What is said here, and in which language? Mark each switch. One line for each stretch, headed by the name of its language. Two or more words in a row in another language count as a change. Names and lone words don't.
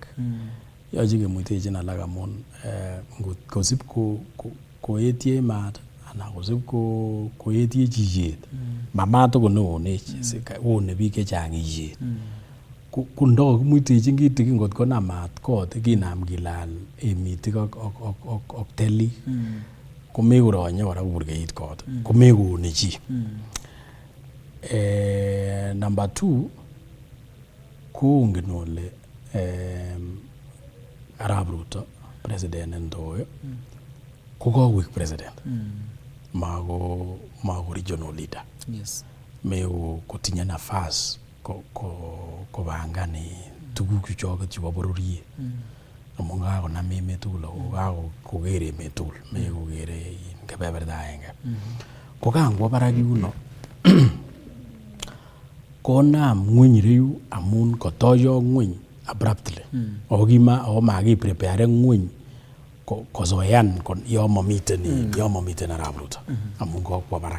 Kalenjin: Yoche kemuitechin alak amun kosib koetie maat anan kosib koetie chiyet mamat ko neonech one biik chechang iyet ko ndakakimuitechin kitikin kot konam maat kot kinam kilal emitik ak telik komekoronye kora koburkeit kot komekoone chi. Number 2 koongen ole Arap Ruto president ndoyo kokoik president mako
English: regional leader.
Kalenjin: Yes. Meo kotinye nafas kobangani tuguk choket chebo bororiet amun kakonam emet tugul ako koker emet tugul mekokere kebeberta agenge. Kokangwo barak yuno konam ng'weny ireyu amun kotoyo ng'weny abruptly ako makiprepare ng'weny kozoean yo mamiten Arap Ruto amun kokwo barak.